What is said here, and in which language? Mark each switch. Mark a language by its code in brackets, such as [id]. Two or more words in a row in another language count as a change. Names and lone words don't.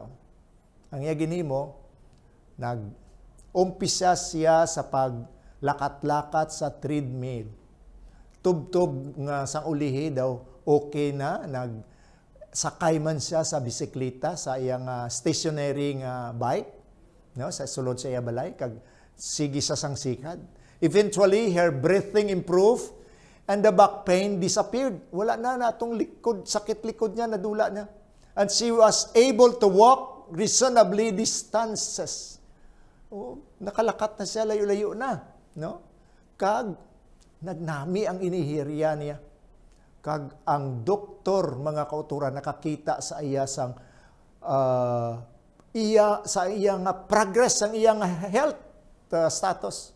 [hil] Ang iya ginimo, nag-umpisa siya sa paglakat-lakat sa treadmill. Tub-tub nga sang ulihi daw okay na, nagsakay man siya sa bisikleta sa iyang stationary nga bike, no, sa sulod sa iya balay, kag sige sa sang sikad. [en] Eventually, her breathing improved, and the back pain disappeared. [hil] Wala na natong likod, sakit likod niya, nadula niya. [en] And she was able to walk reasonably distances. [hil] Nakalakat na siya, layo-layo na. No? Kag, nagnami ang inihirya niya. Kag, ang doktor, mga kauturan, nakakita sa iya sang sa iyang progress, ang iyang [en] health status.